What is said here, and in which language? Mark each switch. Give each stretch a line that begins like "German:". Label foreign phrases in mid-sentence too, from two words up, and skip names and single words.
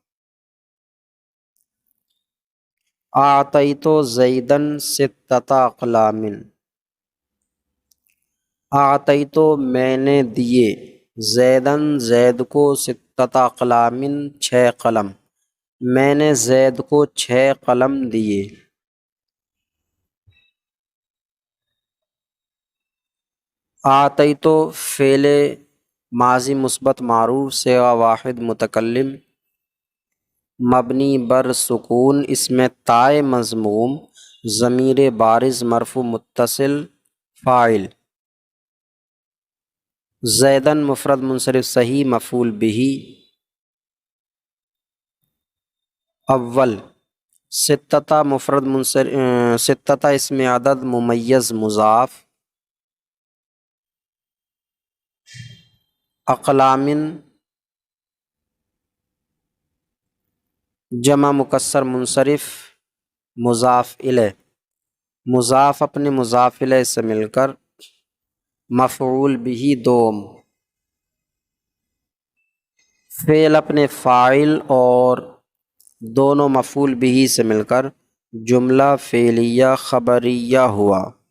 Arabic: اعطیت زیدن 6 اقلام،
Urdu: اعطیت میں نے دیے، زیدن زید کو 6 اقلام 6 قلم، میں نے زید کو 6 قلم دیے۔ اعطیت فعل ماضی مثبت معروف صیغہ واحد متکلم مبنی بر سکون، اسم تائے مضموم ضمیر بارز مرفوع متصل فاعل، زیدن مفرد منصرف صحیح مفعول بہ اول، 6 مفرد منصرف 6 اسم عدد ممیز مضاف، اقلام جمع مکسر منصرف مضاف الیہ، مضاف اپنے مضاف الیہ سے مل کر مفعول بہ دوم، فعل اپنے فاعل اور دونوں مفعول بہ سے مل کر جملہ فعلیہ خبریہ ہوا۔